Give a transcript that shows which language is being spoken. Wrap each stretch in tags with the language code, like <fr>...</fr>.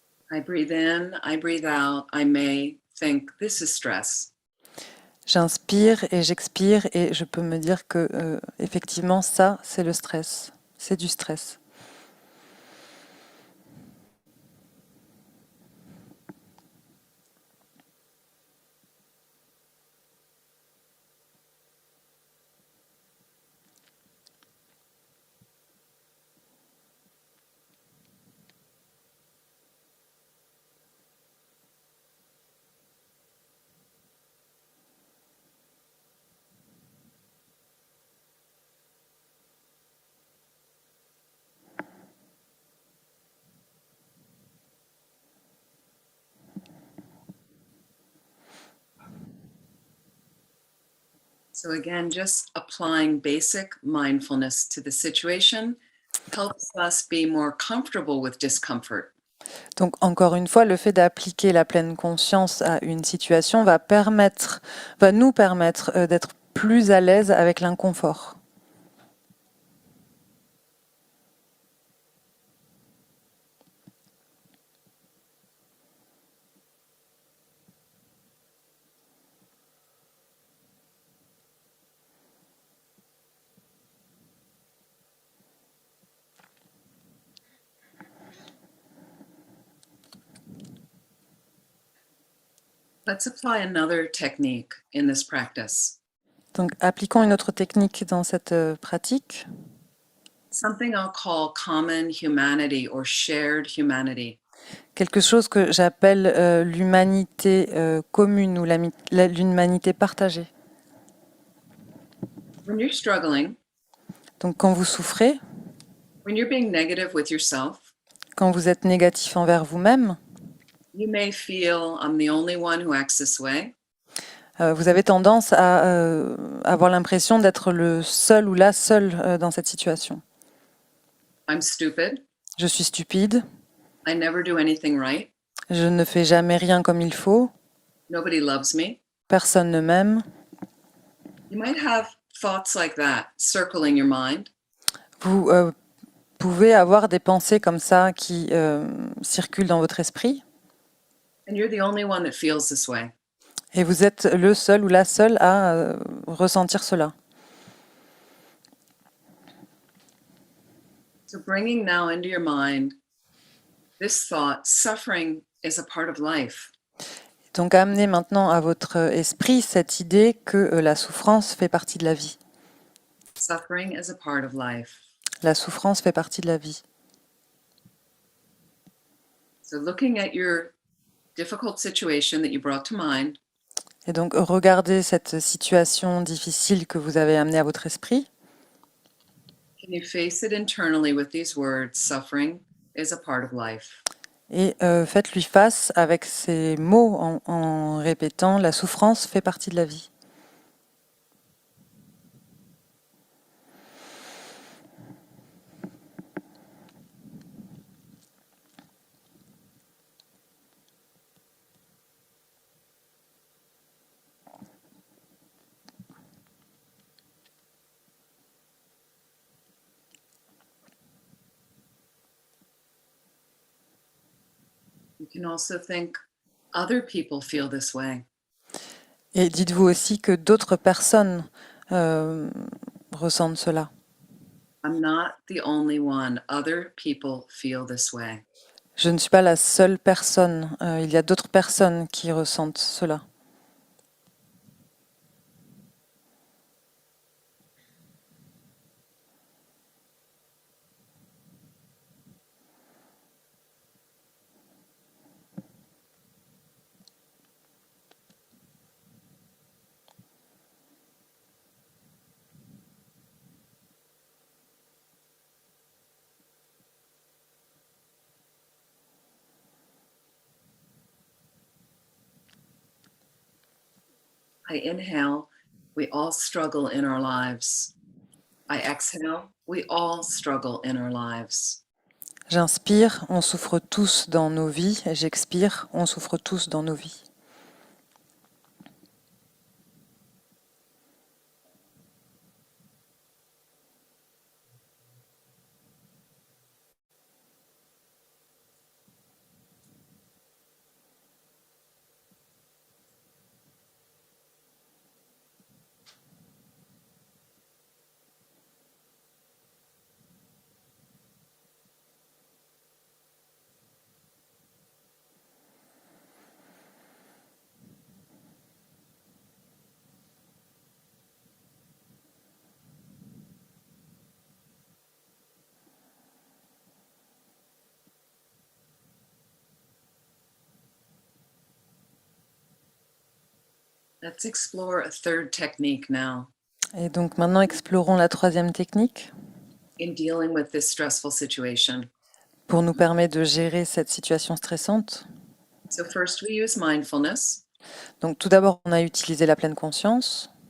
<en>I breathe in, I breathe out. I may think this is stress.</en> <fr>J'inspire et j'expire et je peux me dire que effectivement ça c'est le stress, c'est du stress.</fr> <en>So again, just applying basic mindfulness to the situation helps us be more comfortable with discomfort.</en> <fr>Donc encore une fois, le fait d'appliquer la pleine conscience à une situation va nous permettre d'être plus à l'aise avec l'inconfort.</fr> <en>Let's apply another technique in this practice.</en> <fr>Donc appliquons une autre technique dans cette pratique.</fr> <en>Something I'll call common humanity or shared humanity.</en> <fr>Quelque chose que j'appelle l'humanité commune ou l'humanité partagée.</fr> <en>When you're struggling,</en> <fr>Donc quand vous souffrez,</fr> <en>when you're being negative with yourself,</en> <fr>quand vous êtes négatif envers vous-même,</fr> <en>you may feel I'm the only one who acts this way.</en> <fr>vous avez tendance à avoir l'impression d'être le seul ou la seule dans cette situation.</fr> <en>I'm stupid.</en> <fr>Je suis stupide,</fr> <en>I never do anything right.</en> <fr>je ne fais jamais rien comme il faut,</fr> <en>Nobody loves me.</en> <fr>personne ne m'aime.</fr> <en>You might have thoughts like that circling your mind.</en> <fr>Vous pouvez avoir des pensées comme ça qui circulent dans votre esprit</fr> <en>and you're the only one that feels this way.</en> <fr>et vous êtes le seul ou la seule à ressentir cela.</fr> <en>So bringing now into your mind this thought, suffering is a part of life.</en> <fr>Donc amenez maintenant à votre esprit cette idée que la souffrance fait partie de la vie.</fr> <en>Suffering is a part of life.</en> <fr>La souffrance fait partie de la vie.</fr> <en>So looking at your difficult situation that you brought to mind,</en> <fr>Et donc regardez cette situation difficile que vous avez amenée à votre esprit.</fr> <en>can you face it internally with these words, suffering is a part of life?</en> <fr>Et faites-lui face avec ces mots en répétant « la souffrance fait partie de la vie ».</fr> <en>You can also think other people feel this way.</en> <fr>Et dites-vous aussi que d'autres personnes ressentent cela.</fr> <en>I'm not the only one. Other people feel this way.</en> <fr>Je ne suis pas la seule personne. Il y a d'autres personnes qui ressentent cela.</fr> <en>I inhale, we all struggle in our lives. I exhale, we all struggle in our lives.</en> <fr>J'inspire, on souffre tous dans nos vies. Et j'expire, on souffre tous dans nos vies.</fr> <en>Let's explore a third technique now</en> <fr>Et donc maintenant, explorons la troisième technique</fr> <en>in dealing with this stressful situation.</en> <fr>pour nous permettre de gérer cette situation stressante.</fr> <en>So first we use mindfulness,</en> <fr>Donc tout d'abord, on a utilisé la pleine conscience.</fr>